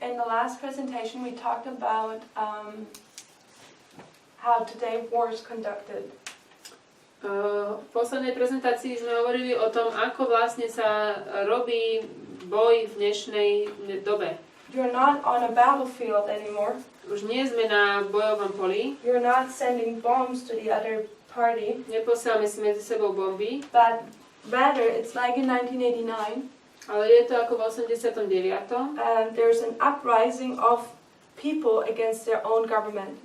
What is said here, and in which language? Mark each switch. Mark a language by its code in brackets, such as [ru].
[en] in the last presentation we talked about how today war is conducted. [sk] V poslednej prezentácii sme hovorili o tom, ako vlastne sa robí boj v dnešnej dobe. [en] You're not on a battlefield anymore. [sk] Už nie sme na bojovom poli. [en] You're not sending bombs to the other party. [sk] Neposielame si medzi sebou bomby. [en] But rather, it's like in 1989. [sk] Ale je to ako v 89. [en] There's an uprising of people against their own government.